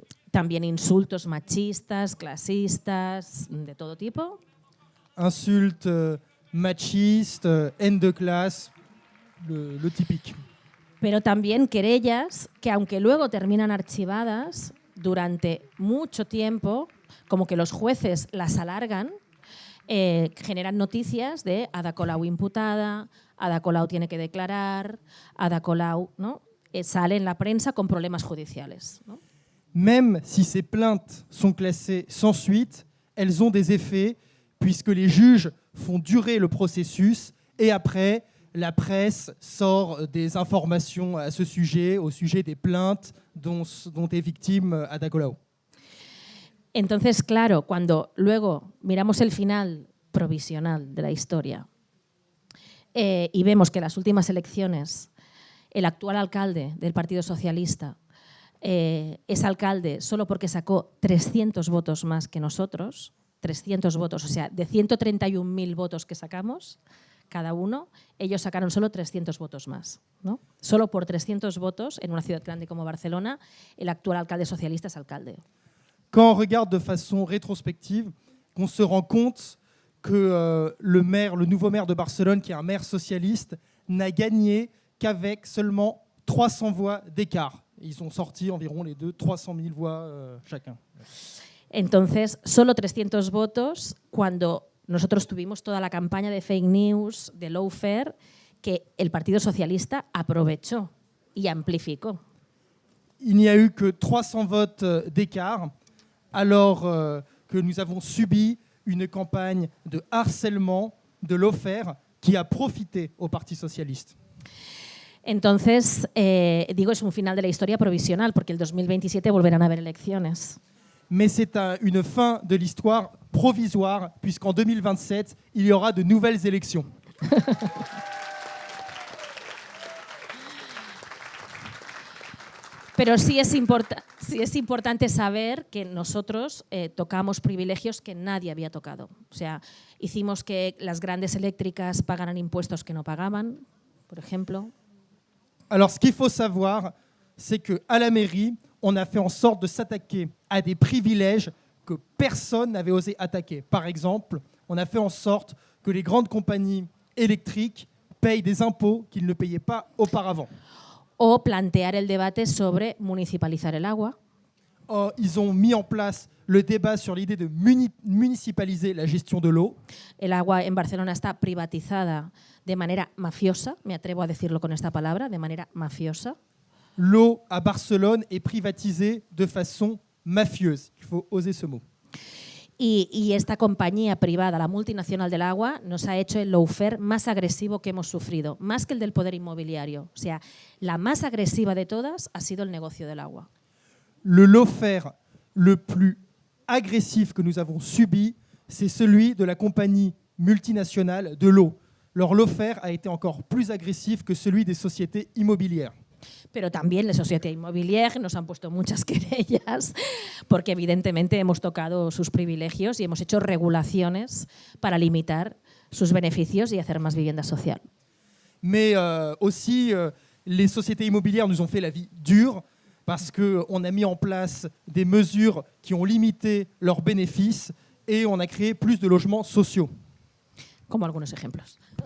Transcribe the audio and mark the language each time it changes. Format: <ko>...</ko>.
<es>También insultos machistas, clasistas, de todo tipo.</es> <fr>Insultes machistes, haine de classe, le typique.</fr> <es>Pero también querellas que, aunque luego terminan archivadas, durante mucho tiempo, como que los jueces las alargan, generan noticias de Ada Colau imputada, Ada Colau tiene que declarar, Ada Colau, ¿no? Sale en la prensa con problemas judiciales, ¿no?</es> <fr>Même si ces plaintes sont classées sans suite, elles ont des effets puisque les juges font durer le processus et après, la presse sort des informations à ce sujet, au sujet des plaintes dont est victime Ada Colau.</fr> <es>Entonces, claro, cuando luego miramos el final provisional de la historia y vemos que en las últimas elecciones el actual alcalde del Partido Socialista es alcalde solo porque sacó 300 votos más que nosotros, 300 votos, o sea, de 131.000 votos que sacamos cada uno, ellos sacaron solo 300 votos más, ¿no? Solo por 300 votos, en una ciudad grande como Barcelona, el actual alcalde socialista es alcalde.</es> <fr>Quand on regarde de façon rétrospective, qu'on se rend compte que le nouveau maire de Barcelone, qui est un maire socialiste, n'a gagné qu'avec seulement 300 voix d'écart. Ils ont sorti environ les deux 300 000 voix chacun.</fr> <es>Entonces, solo 300 votos cuando nosotros tuvimos toda la campaña de fake news, de lawfare, que el Partido Socialista aprovechó y amplificó.</es> <fr>Il n'y a eu que 300 votes d'écart, alors que nous avons subi une campagne de harcèlement, de lawfare, qui a profité au Parti socialiste.</fr> <es>Entonces, digo, es un final de la historia provisional, porque el 2027 volverán a haber elecciones.</es> <fr>Mais c'est une fin de l'histoire provisoire, puisqu'en 2027, il y aura de nouvelles élections.</fr> <es>Pero sí es importante saber que nosotros tocamos privilegios que nadie había tocado. O sea, hicimos que las grandes eléctricas pagaran impuestos que no pagaban, por ejemplo.</es> <fr>Alors, ce qu'il faut savoir, c'est qu'à la mairie, on a fait en sorte de s'attaquer à des privilèges que personne n'avait osé attaquer. Par exemple, on a fait en sorte que les grandes compagnies électriques payent des impôts qu'ils ne payaient pas auparavant.</fr> <es>O plantear el debate sobre municipalizar el agua.</es> <fr>Ils ont mis en place le débat sur l'idée de municipaliser la gestion de l'eau.</fr> <es>El agua en Barcelona está privatizada de manera mafiosa, me atrevo a decirlo con esta palabra, de manera mafiosa.</es> <fr>L'eau à Barcelone est privatisée de façon mafieuse. Il faut oser ce mot.</fr> <es>Y esta compañía privada, la multinacional del agua, nos ha hecho el lawfare más agresivo que hemos sufrido, más que el del poder inmobiliario. O sea, la más agresiva de todas ha sido el negocio del agua.</es> <fr>Le lawfare le plus agressif que nous avons subi, c'est celui de la compagnie multinationale de l'eau. Leur lawfare a été encore plus agressif que celui des sociétés immobilières.</fr> <es>Pero también las sociedades inmobiliarias nos han puesto muchas querellas porque evidentemente hemos tocado sus privilegios y hemos hecho regulaciones para limitar sus beneficios y hacer más vivienda social.</es> <fr>Mais aussi, les sociétés immobilières nous ont fait la vie dure parce qu'on a mis en place des mesures qui ont limité leurs bénéfices et on a créé plus de logements sociaux.</fr> <es>Como algunos ejemplos.</es>